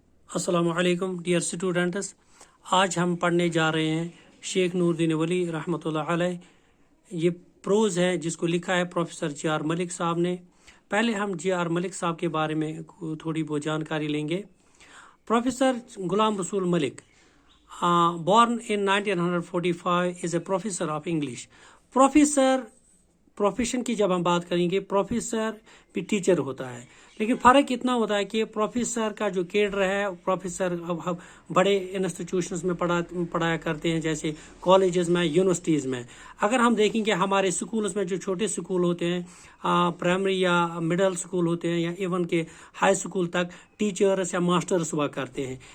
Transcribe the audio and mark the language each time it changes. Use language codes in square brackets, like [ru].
[hi] अस्सलाम वालेकुम [en] Dear students. [hi] आज हम पढ़ने जा रहे हैं शेख नूरुद्दीन वली रहमतुल्लाह अलैह। ये प्रोज़ है जिसको लिखा है प्रोफेसर जे.आर. मलिक साहब ने। पहले हम जे.आर. मलिक साहब के बारे में थोड़ी बहुत जानकारी लेंगे। [en] Professor Ghulam Rasool Malik, born in 1945, is a professor of English. [hi] Professor profession की जब हम बात करेंगे, प्रोफेसर भी टीचर होता है, लेकिन फ़र्क इतना होता है कि प्रोफेसर का जो केडर है, प्रोफेसर अब बड़े इंस्टीट्यूशंस में पढ़ाया करते हैं, जैसे कॉलेजेस में, यूनिवर्सिटीज़ में। अगर हम देखेंगे हमारे स्कूल्स में जो छोटे स्कूल होते हैं, प्राइमरी या मिडिल स्कूल होते हैं, या इवन के हाई स्कूल तक टीचर्स या मास्टर्स हुआ करते हैं।